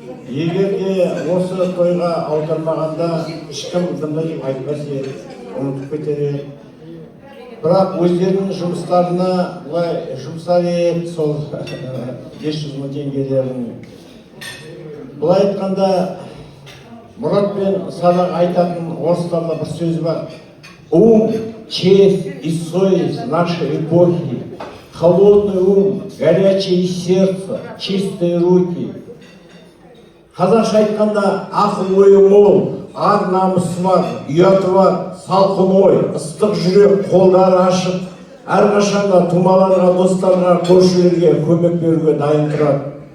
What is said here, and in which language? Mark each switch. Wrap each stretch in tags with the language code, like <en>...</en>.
<kk>Егер де осы тойға аудармағанда ешкім бұндай деп айтпас еді, ұмытып кетер еді. Бірақ өздерінің жұмыстарына бұлай жұмсар еді сол 500 мың теңгелерін. Бұлай айтқанда Мұрат пен Сараға айтатын орыстарда бір сөз бар.</kk> <ru>Ум, честь и совесть нашей эпохи, холодный ум, горячее сердце, чистые руки.</ru> <kk>Қазақша айтқанда ақыл ойы мол, ар намысы бар, ұяты бар, салқын ой, ыстық жүрек, қолдары ашық, әрқашанда тумаларға, достарға, көршілерге көмек беруге дайын тұрады.</kk>